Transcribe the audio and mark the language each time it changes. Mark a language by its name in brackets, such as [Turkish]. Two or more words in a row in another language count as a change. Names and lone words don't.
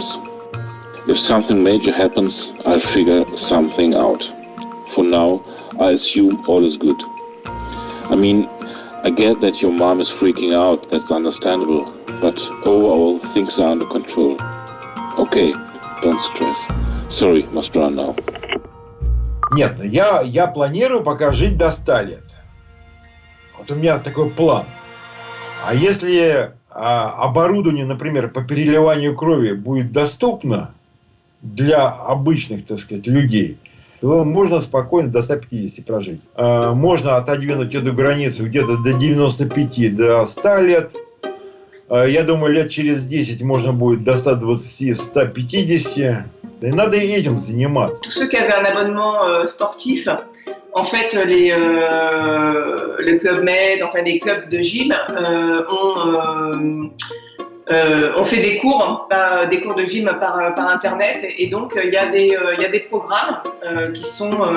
[English] If something major happens, I'll figure something out. For now, I assume all is good. I mean, I get that your mom is freaking out, that's understandable, but overall, things are under control. Okay, don't stress. Sorry, must run now. [Russian] Нет, я планирую пока жить до 100 лет. Вот у меня такой план. А если оборудование, например, по переливанию крови будет доступно для обычных, так сказать, людей, то можно спокойно до 150 прожить. Можно отодвинуть эту границу где-то до 95, до 100 лет. Я думаю, лет через 10 можно будет до 120, 150. Et надо этим заниматься. [French] Tous ceux qui avaient un abonnement sportif, en fait, le Club Med, enfin les clubs de gym, ont fait des cours de gym par internet, et donc il y a des programmes qui sont